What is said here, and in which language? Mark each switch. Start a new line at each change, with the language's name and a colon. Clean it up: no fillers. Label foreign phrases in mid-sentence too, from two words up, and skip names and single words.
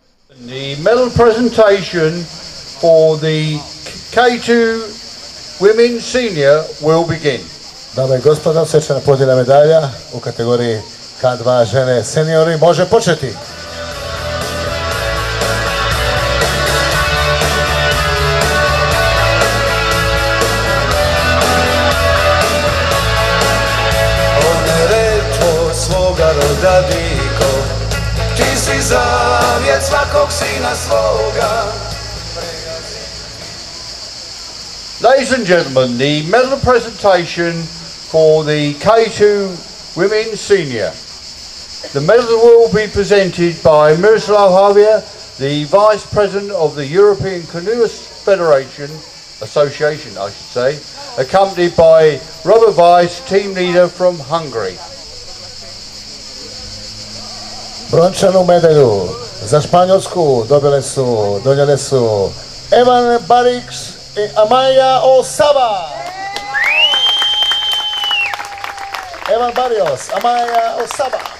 English: The medal presentation for the K2 Women's Senior will begin.
Croatian: Dame i gospodo, svečana podjela medalja u kategoriji K2 žene seniori može početi. Svoga roda diko, ti si zavjet svakog sina svoga.
English: Ladies and gentlemen, the medal presentation for the K2 Women's Senior. The medal will be presented by Miroslav Javier, the Vice President of the European Canoe Association, I should say, accompanied by Robert Weiss, team leader from Hungary.
Croatian: Brončanu medalju za Španjolsku donijele su Evan Barix i Amaya Osaba. Evan Barrios, Amaya Osaba.